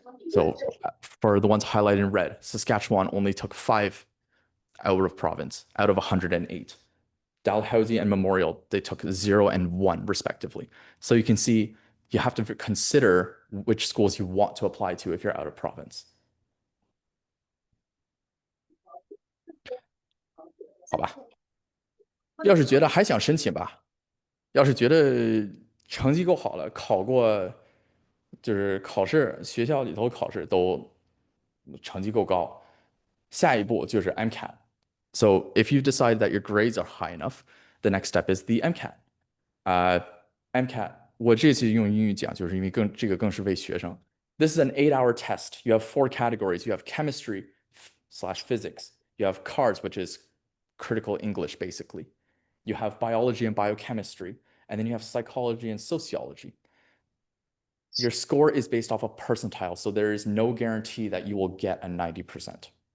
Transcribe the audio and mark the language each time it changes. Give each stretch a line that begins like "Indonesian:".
English: So for the ones highlighted in red, Saskatchewan only took 5 out of province out of 108. Dalhousie and Memorial, they took 0 and 1 respectively. So you can see you have to consider which schools you want to apply to if you're out of province.
Chinese: 好吧，要是觉得还想申请吧，要是觉得成绩够好了，考过就是考试学校里头考试都成绩够高，下一步就是 MCAT。
English: So if you decide that your grades are high enough, the next step is the MCAT.
Chinese: MCAT 我这次用英语讲，就是因为这个更是为学生。
English: This is an 8-hour test. You have 4 categories. You have chemistry / physics. You have CARS, which is critical English, basically. You have biology and biochemistry, and then you have psychology and sociology. Your score is based off a percentile, so there is no guarantee that you will get a 90%.